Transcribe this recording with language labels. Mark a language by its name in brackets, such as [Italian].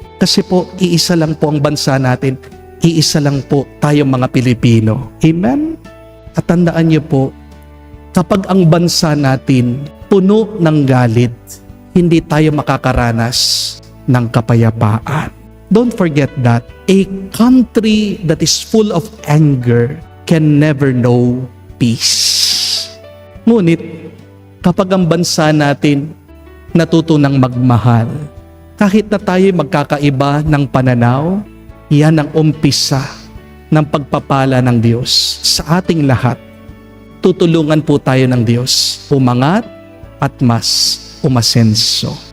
[Filipino] Kasi po, iisa lang po ang bansa natin. Iisa lang po tayong mga Pilipino. Amen? At tandaan niyo po, kapag ang bansa natin puno ng galit, hindi tayo makakaranas ng kapayapaan. [English] Don't forget that a country that is full of anger can never know peace. [Filipino] Ngunit, kapag ang bansa natin natuto ng magmahal, kahit na tayo magkakaiba ng pananaw, yan ang umpisa ng pagpapala ng Diyos sa ating lahat. Tutulungan po tayo ng Diyos umangat at mas umasenso.